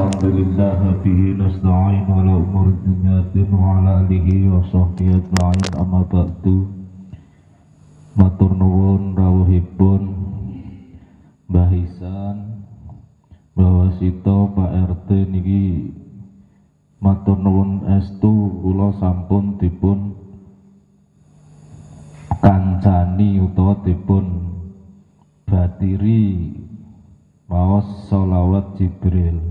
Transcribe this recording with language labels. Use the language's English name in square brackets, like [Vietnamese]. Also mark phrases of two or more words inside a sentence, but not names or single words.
[Arabic] الحمد لله به نستعين على أمور الدنيا وعلى آله وصحبه أجمعين أما بعد. [Javanese] Matur nuwun rawuhipun Mbah Ihsan, Mbah Wasito, Pak RT niki matur nuwun estu kula sampun dipun kancani utawa dipun batiri maos sholawat Jibril.